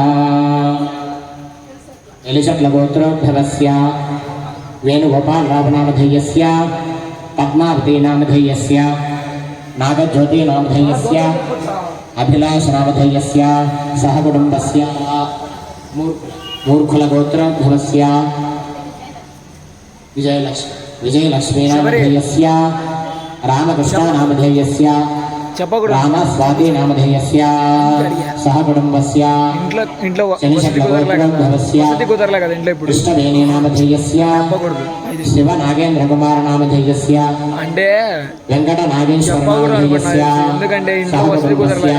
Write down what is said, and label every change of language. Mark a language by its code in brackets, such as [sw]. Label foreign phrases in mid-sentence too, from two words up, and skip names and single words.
[sa] यलिशक्लगोत्रोद्भवस्य वेणुगोपालरावनामधेयस्य पद्मावतीनामधेयस्य नागज्योतिनामधेयस्य अभिलाषनामधेयस्य सहकुटुम्बस्य मूर्खुलगोत्रोद्भवस्य विजयलक्ष्मीनामधेयस्य रामकृष्णनामधेयस्य [te] చెప్పకూడదు. [sa] రామ స్వాతి నామధేయస్య సహ కుటుంబస్య [te] ఇంట్లో వసతి కుదరలే కదా ఇంట్లో ఇప్పుడు [sa] కృష్ణవేణి నామధేయస్య [te] చెప్పకూడదు. [sa] శివ నాగేంద్ర కుమార నామధేయస్య [te] అంటే [sa] వెంకట నాగేశ్వర నామధేయస్య [te] ఎందుకంటే ఇంట్లో వసతి కుదరలే